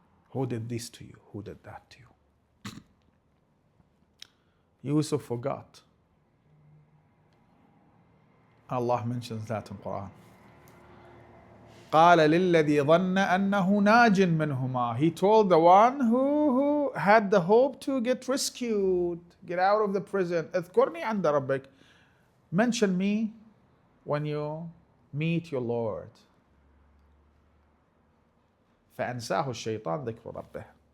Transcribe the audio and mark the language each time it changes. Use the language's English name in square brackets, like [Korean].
[English] Who did this to you? Who did that to you? Yusuf forgot. Allah mentions that in Quran. [Arabic] قال للذي ظن أنه ناج منهما. [English] He told the one who had the hope to get rescued, get out of the prison. [Arabic] اذكرني عند ربك. [English] Mention me when you meet your Lord. [Arabic] فأنساه الشيطان ذكر ربه.